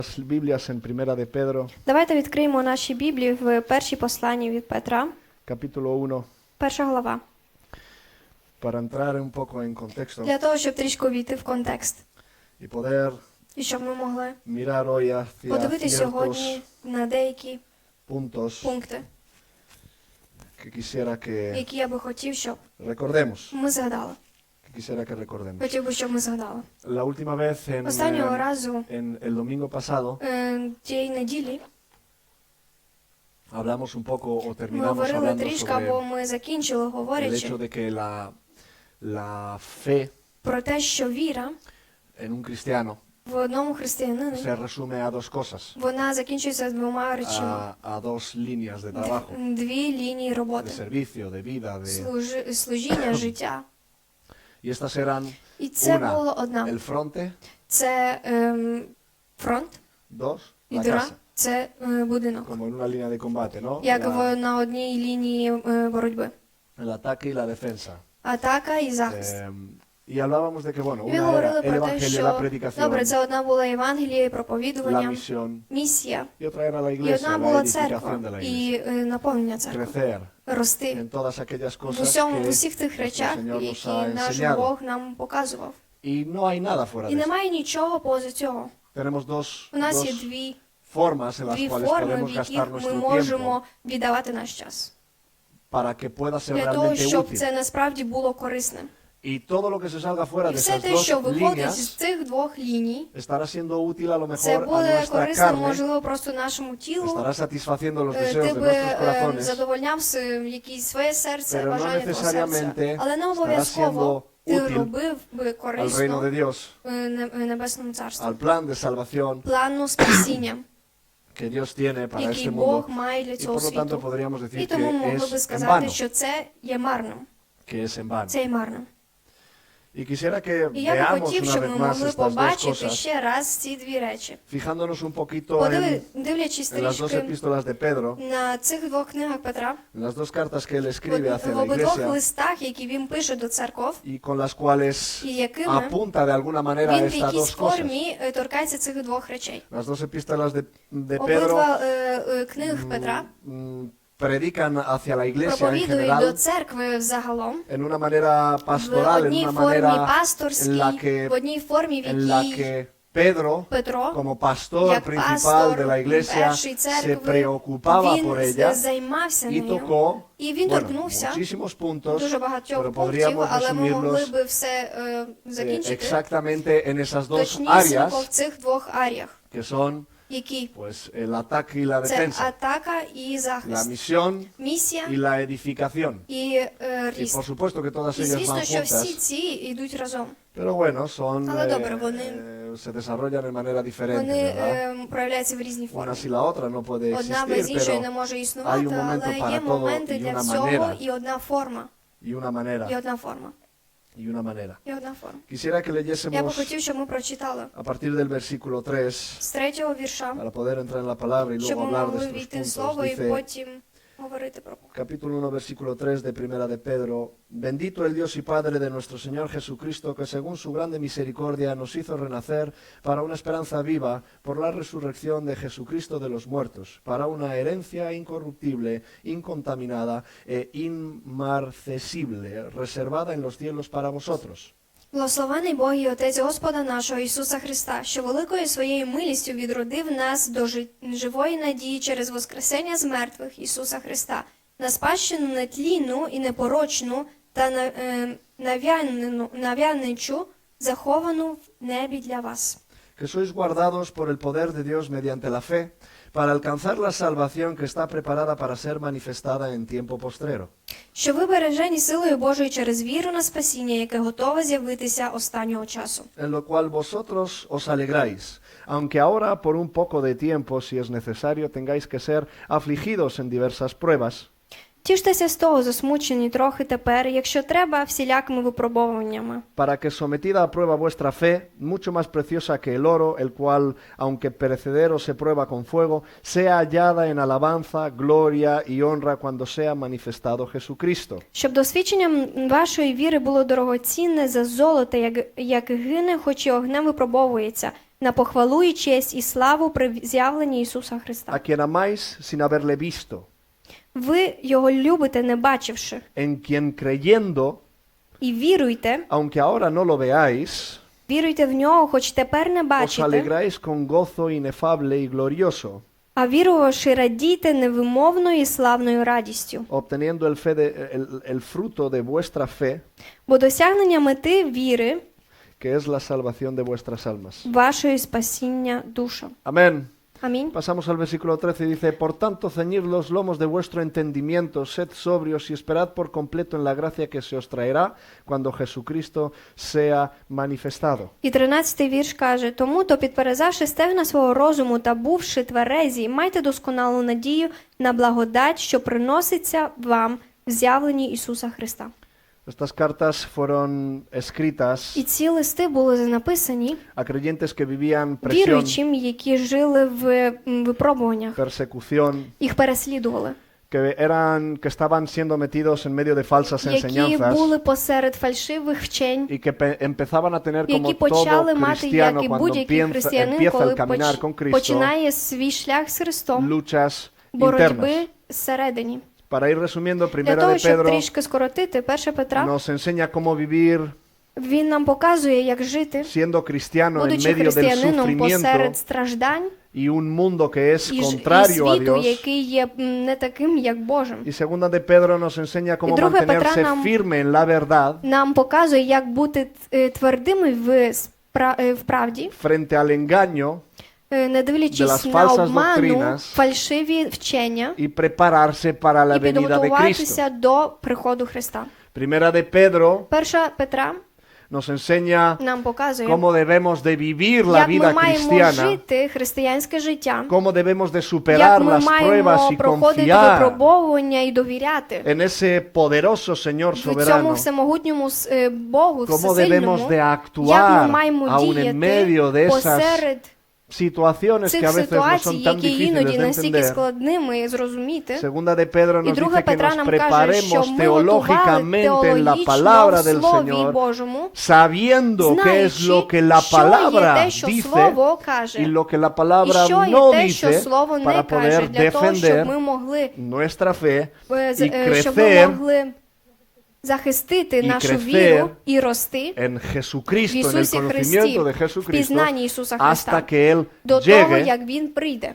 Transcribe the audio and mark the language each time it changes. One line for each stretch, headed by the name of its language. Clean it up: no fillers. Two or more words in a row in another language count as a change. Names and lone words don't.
Spanish: Las Biblias en Primera de Pedro,
Ukrainian: Давайте відкриємо наші Біблії в першій посланні від Петра,
Spanish: capítulo 1,
Ukrainian: перша глава,
Spanish: para entrar un poco en contexto
Ukrainian: для того, щоб трішки увійти в контекст.
Spanish: y poder
Ukrainian: І щоб ми могли
Spanish: mirar hoy hacia
Ukrainian: подивитися
Spanish: ciertos
Ukrainian: сьогодні на деякі
Spanish: puntos
Ukrainian: пункти,
Spanish: que quisiera que
Ukrainian: які я би хотів, щоб
Spanish: recordemos.
Ukrainian: ми згадали.
Spanish: Quisiera que recordemos.
Ukrainian: Хотів би, щоб ми згадали.
Spanish: La última vez
Ukrainian: Останнього разу,
Spanish: en el domingo pasado
Ukrainian: тієї неділі,
Spanish: hablamos un poco o
Ukrainian: ми
Spanish: terminamos
Ukrainian: говорили
Spanish: hablando
Ukrainian: трішки, або
Spanish: sobre
Ukrainian: ми закінчили,
Spanish: el
Ukrainian: говорячи
Spanish: hecho de que la fe
Ukrainian: про те, що віра
Spanish: en un cristiano
Ukrainian: в одному християнині,
Spanish: se resume a dos cosas,
Ukrainian: вона закінчується двома речами.
Spanish: a dos líneas de trabajo,
Ukrainian: Дві лінії
Spanish: de
Ukrainian: роботи.
Spanish: servicio, de vida, de...
Ukrainian: Служіння, життя.
Spanish: Y estas eran
Ukrainian: І це
Spanish: una,
Ukrainian: було одна.
Spanish: el fronte,
Ukrainian: Це фронт,
Spanish: dos,
Ukrainian: і
Spanish: la
Ukrainian: друга
Spanish: casa,
Ukrainian: – це будинок.
Spanish: como en una línea de combate, ¿no?
Ukrainian: Як на одній лінії боротьби.
Spanish: El ataque y la defensa.
Ukrainian: Атака і захист.
Spanish: Y hablábamos de que, bueno,
Ukrainian: І ми
Spanish: una era
Ukrainian: говорили
Spanish: el
Ukrainian: про те,
Spanish: evangelio, la
Ukrainian: що,
Spanish: predicación,
Ukrainian: добре, це одна була Євангеліє,
Spanish: la
Ukrainian: проповідування,
Spanish: misión,
Ukrainian: місія.
Spanish: y otra era la
Ukrainian: І
Spanish: iglesia,
Ukrainian: одна
Spanish: la
Ukrainian: була
Spanish: edificación
Ukrainian: церква,
Spanish: de la iglesia.
Ukrainian: і наповнення церкви.
Spanish: Crecer
Ukrainian: Рости
Spanish: en todas aquellas
Ukrainian: в
Spanish: cosas
Ukrainian: усьому, в
Spanish: que
Ukrainian: усіх тих речах,
Spanish: nuestro Señor nos
Ukrainian: які
Spanish: ha
Ukrainian: наш
Spanish: enseñado.
Ukrainian: Бог нам показував.
Spanish: Y no hay nada fuera
Ukrainian: І
Spanish: de eso.
Ukrainian: немає нічого поза цього.
Spanish: Tenemos dos
Ukrainian: У нас є
Spanish: dos formas en las
Ukrainian: дві
Spanish: cuales
Ukrainian: форми, в
Spanish: podemos
Ukrainian: яких
Spanish: gastar
Ukrainian: ми
Spanish: nuestro
Ukrainian: можемо
Spanish: tiempo
Ukrainian: віддавати наш час.
Spanish: para que pueda ser
Ukrainian: Для того,
Spanish: realmente
Ukrainian: щоб
Spanish: útil.
Ukrainian: це насправді було корисним.
Spanish: Y todo lo que se salga fuera
Ukrainian: І
Spanish: de
Ukrainian: все
Spanish: esas
Ukrainian: те, що
Spanish: dos
Ukrainian: виходить з
Spanish: líneas
Ukrainian: цих двох ліній,
Spanish: estará siendo útil a lo
Ukrainian: це
Spanish: mejor a
Ukrainian: буде
Spanish: nuestra
Ukrainian: корисним,
Spanish: carne,
Ukrainian: можливо, просто нашому тілу.
Spanish: estará satisfaciendo los
Ukrainian: Ти
Spanish: deseos de
Ukrainian: би
Spanish: nuestros corazones,
Ukrainian: задовольняв якесь своє серце,
Spanish: pero no
Ukrainian: бажання твого серця.
Spanish: necesariamente
Ukrainian: Але не
Spanish: estará
Ukrainian: обов'язково
Spanish: siendo
Ukrainian: ти
Spanish: útil
Ukrainian: робив би
Spanish: al reino de
Ukrainian: корисно
Spanish: Dios,
Ukrainian: Небесному Царству.
Spanish: al plan de salvación
Ukrainian: Плану спасіння,
Spanish: que Dios tiene para
Ukrainian: який
Spanish: este
Ukrainian: Бог
Spanish: mundo.
Ukrainian: має для
Spanish: Y
Ukrainian: цього
Spanish: por lo tanto
Ukrainian: світу.
Spanish: podríamos
Ukrainian: І
Spanish: decir
Ukrainian: тому
Spanish: que
Ukrainian: могли би
Spanish: es en
Ukrainian: сказати,
Spanish: vano,
Ukrainian: що це є марним.
Spanish: que es en vano.
Ukrainian: Це є марним.
Spanish: Y quisiera que
Ukrainian: І я би
Spanish: veamos
Ukrainian: хотів,
Spanish: una
Ukrainian: щоб
Spanish: vez
Ukrainian: ми
Spanish: más
Ukrainian: могли
Spanish: estas dos
Ukrainian: побачити
Spanish: cosas,
Ukrainian: ще раз ці дві речі.
Spanish: fijándonos un poquito en
Ukrainian: Дивлячись
Spanish: las dos
Ukrainian: трішки
Spanish: epístolas de Pedro,
Ukrainian: на цих двох книгах Петра,
Spanish: en las dos cartas que él escribe hacia
Ukrainian: в
Spanish: la
Ukrainian: обидвох
Spanish: iglesia
Ukrainian: листах, які він пише до церков,
Spanish: y con las cuales
Ukrainian: і якими
Spanish: apunta de alguna manera a
Ukrainian: він в
Spanish: estas
Ukrainian: якійсь
Spanish: dos cosas.
Ukrainian: формі торкається цих двох речей.
Spanish: Las dos epístolas de Pedro
Ukrainian: Обидва книги Петра
Spanish: predican hacia la iglesia en
Ukrainian: проповідують до
Spanish: general
Ukrainian: церкви взагалом,
Spanish: en una manera
Ukrainian: в
Spanish: pastoral, en
Ukrainian: одній
Spanish: una
Ukrainian: формі
Spanish: manera
Ukrainian: пасторській, в одній формі, в
Spanish: en la
Ukrainian: якій
Spanish: que Pedro,
Ukrainian: Петро,
Spanish: como pastor
Ukrainian: як
Spanish: principal
Ukrainian: пастор
Spanish: de la iglesia,
Ukrainian: першої
Spanish: se
Ukrainian: церкви,
Spanish: preocupaba por
Ukrainian: він
Spanish: ella
Ukrainian: займався
Spanish: y
Ukrainian: нею.
Spanish: tocó,
Ukrainian: І він
Spanish: bueno,
Ukrainian: торкнувся
Spanish: muchísimos puntos,
Ukrainian: дуже багатьох
Spanish: pero
Ukrainian: пунктів,
Spanish: podríamos
Ukrainian: але ми могли
Spanish: resumirlos
Ukrainian: би все закінчити
Spanish: exactamente en esas dos
Ukrainian: точнісінько
Spanish: áreas
Ukrainian: в цих двох аріях,
Spanish: que son
Ukrainian: які
Spanish: pues el ataque y la
Ukrainian: це
Spanish: defensa,
Ukrainian: атака і
Spanish: la
Ukrainian: захист,
Spanish: misión
Ukrainian: місія
Spanish: y la edificación.
Ukrainian: і
Spanish: Y
Ukrainian: ріст.
Spanish: por supuesto que todas
Ukrainian: І
Spanish: ellas
Ukrainian: звісно,
Spanish: van
Ukrainian: що всі
Spanish: juntas,
Ukrainian: ці йдуть разом.
Spanish: pero bueno, son
Ukrainian: Але добре, вони
Spanish: se desarrollan de manera diferente,
Ukrainian: Вони
Spanish: ¿verdad?
Ukrainian: проявляються в різній
Spanish: Una
Ukrainian: формі.
Spanish: sin la otra no puede
Ukrainian: Одна без
Spanish: existir,
Ukrainian: іншої не
Spanish: pero
Ukrainian: може
Spanish: hay
Ukrainian: існувати,
Spanish: un momento
Ukrainian: але
Spanish: para
Ukrainian: є
Spanish: todo
Ukrainian: моменти
Spanish: y
Ukrainian: для
Spanish: una
Ukrainian: всього
Spanish: manera.
Ukrainian: і одна форма.
Spanish: y una manera,
Ukrainian: І одна форма.
Spanish: y una manera.
Ukrainian: І одна форма.
Spanish: Quisiera que
Ukrainian: Я би
Spanish: leyésemos
Ukrainian: хотів, щоб ми прочитали
Spanish: a partir del versículo 3,
Ukrainian: з 3-го вірша,
Spanish: para poder entrar en la palabra y
Ukrainian: щоб
Spanish: luego
Ukrainian: ми
Spanish: hablar de
Ukrainian: могли
Spanish: estos
Ukrainian: війти в
Spanish: puntos.
Ukrainian: слово і
Spanish: Dice,
Ukrainian: потім говорити про
Spanish: capítulo 1, versículo 3 de Primera de Pedro, bendito el Dios y Padre de nuestro Señor Jesucristo, que según su grande misericordia nos hizo renacer para una esperanza viva por la resurrección de Jesucristo de los muertos, para una herencia incorruptible, incontaminada e inmarcesible, reservada en los cielos para vosotros.
Ukrainian: Благословений Бог і Отець Господа нашого Ісуса Христа, що великою своєю милістю відродив нас до живої надії через воскресення з мертвих Ісуса Христа, на спадщину нетлінну і непорочну та нав'яничу, заховану в небі для вас.
Spanish: Que sois guardados por el poder de Dios mediante la fe, para alcanzar la salvación que está preparada para ser manifestada en tiempo postrero.
Ukrainian: Що ви бережені силою Божою через віру на спасіння, яке готове з'явитися останнього часу.
Spanish: En lo cual vosotros os alegráis, aunque ahora por un poco de tiempo, si es necesario, tengáis que ser afligidos en diversas pruebas,
Ukrainian: Тіштеся з того, засмучені трохи тепер, якщо треба, всілякими випробовуваннями.
Spanish: para que sometida a prueba vuestra fe, mucho más preciosa que el oro, el cual, aunque perecedero se prueba con fuego, sea hallada en alabanza, gloria y honra cuando sea manifestado Jesucristo.
Ukrainian: Щоб досвідченням вашої віри було дорогоцінне за золото, як гине, хоч і огнем випробовується, на похвалу і честь і славу при з'явленні Ісуса
Spanish: a
Ukrainian: Христа.
Spanish: quien amáis sin haberle visto,
Ukrainian: Ви його любите, не бачивши,
Spanish: en quien creyendo,
Ukrainian: і віруйте,
Spanish: aunque ahora no lo veáis,
Ukrainian: віруйте в нього, хоч тепер не
Spanish: os
Ukrainian: бачите,
Spanish: alegráis con gozo inefable y glorioso,
Ukrainian: а вірувавши, радійте невимовною і славною радістю.
Spanish: obteniendo el fruto de vuestra fe,
Ukrainian: Бо досягнення мети віри
Spanish: que es la salvación de vuestras almas.
Ukrainian: вашої спасіння душу.
Spanish: Amén.
Ukrainian: Амінь.
Spanish: Pasamos al versículo 13 y dice, por tanto, ceñid los lomos de vuestro entendimiento, sed sobrios y esperad por completo en la gracia que se os traerá cuando Jesucristo sea manifestado.
Ukrainian: І 13-й вірш каже, тому то, підперезавши стегна свого розуму та бувши тверезі, майте досконалу надію на благодать, що приноситься вам в з'явленні Ісуса Христа.
Spanish: Estas cartas fueron escritas
Ukrainian: І ці листи були написані
Spanish: a creyentes que vivían presión,
Ukrainian: віруючим, які жили в випробуваннях.
Spanish: persecución,
Ukrainian: Їх переслідували.
Spanish: que estaban siendo metidos en medio de falsas
Ukrainian: Які
Spanish: enseñanzas
Ukrainian: були посеред фальшивих вчень,
Spanish: y que empezaban a tener como
Ukrainian: які почали
Spanish: todo
Ukrainian: мати, як
Spanish: cristiano
Ukrainian: і
Spanish: cuando
Ukrainian: будь-який християнин,
Spanish: empieza
Ukrainian: коли
Spanish: el caminar con Cristo,
Ukrainian: починає свій шлях з Христом,
Spanish: luchas
Ukrainian: боротьби
Spanish: internas.
Ukrainian: зсередині.
Spanish: Para ir resumiendo,
Ukrainian: Для
Spanish: Primera
Ukrainian: того,
Spanish: de
Ukrainian: щоб
Spanish: Pedro
Ukrainian: трішки скоротити, 1 Петра,
Spanish: nos enseña cómo vivir
Ukrainian: він нам показує, як жити,
Spanish: siendo cristiano en
Ukrainian: будучи
Spanish: medio del
Ukrainian: християнином посеред
Spanish: sufrimiento
Ukrainian: страждань
Spanish: y un mundo que es
Ukrainian: і
Spanish: contrario a
Ukrainian: світу,
Spanish: Dios.
Ukrainian: який є не таким, як Божим.
Spanish: Y segunda de Pedro nos enseña cómo
Ukrainian: друге Петра
Spanish: mantenerse
Ukrainian: нам-
Spanish: firme en la verdad
Ukrainian: Нам показує, як бути твердими в правді,
Spanish: frente al engaño
Ukrainian: не
Spanish: de
Ukrainian: дивлячись
Spanish: las
Ukrainian: на
Spanish: falsas
Ukrainian: обману,
Spanish: doctrinas
Ukrainian: фальшиві вчення,
Spanish: y prepararse para la
Ukrainian: і
Spanish: venida de Cristo.
Ukrainian: підготуватися до приходу Христа.
Spanish: Primera de Pedro
Ukrainian: 1 Петра
Spanish: nos enseña
Ukrainian: нам показує,
Spanish: cómo debemos de vivir la
Ukrainian: як ми
Spanish: vida
Ukrainian: маємо
Spanish: cristiana,
Ukrainian: жити християнське життя,
Spanish: cómo debemos de
Ukrainian: як
Spanish: superar
Ukrainian: ми
Spanish: las pruebas
Ukrainian: маємо
Spanish: y
Ukrainian: проходити
Spanish: confiar
Ukrainian: випробовування і довіряти
Spanish: en ese poderoso Señor
Ukrainian: в цьому
Spanish: soberano,
Ukrainian: всемогутньому Богу,
Spanish: cómo
Ukrainian: всесильному,
Spanish: debemos de
Ukrainian: як ми
Spanish: actuar
Ukrainian: маємо
Spanish: aún en medio de
Ukrainian: діяти
Spanish: esas
Ukrainian: посеред
Spanish: situaciones que
Ukrainian: цих
Spanish: a veces no
Ukrainian: ситуацій,
Spanish: son tan
Ukrainian: які
Spanish: difíciles
Ukrainian: іноді
Spanish: de
Ukrainian: настільки
Spanish: entender.
Ukrainian: складними зрозуміти.
Spanish: Segunda de Pedro
Ukrainian: І
Spanish: nos
Ukrainian: друге
Spanish: dice que
Ukrainian: Петра
Spanish: nos
Ukrainian: нам каже, що
Spanish: preparemos
Ukrainian: ми готували
Spanish: teológicamente en la
Ukrainian: теологічно
Spanish: palabra
Ukrainian: в
Spanish: del
Ukrainian: Слові
Spanish: Señor,
Ukrainian: Божому,
Spanish: sabiendo qué es lo que la
Ukrainian: що є
Spanish: palabra
Ukrainian: те, що
Spanish: dice
Ukrainian: Слово каже,
Spanish: y lo que la
Ukrainian: і
Spanish: palabra
Ukrainian: що
Spanish: no
Ukrainian: є те, що
Spanish: dice
Ukrainian: Слово не
Spanish: para
Ukrainian: каже,
Spanish: poder
Ukrainian: для того, щоб
Spanish: defender
Ukrainian: ми могли
Spanish: nuestra fe y
Ukrainian: щоб ми
Spanish: crecer
Ukrainian: могли захистити
Spanish: y
Ukrainian: нашу
Spanish: crecer
Ukrainian: віру і рости
Spanish: en
Ukrainian: в
Spanish: Jesucristo, en el
Ukrainian: Ісусі Христі,
Spanish: conocimiento de
Ukrainian: в
Spanish: Jesucristo,
Ukrainian: пізнанні Ісуса
Spanish: hasta
Ukrainian: Христа,
Spanish: que Él
Ukrainian: до того,
Spanish: llegue.
Ukrainian: як Він прийде.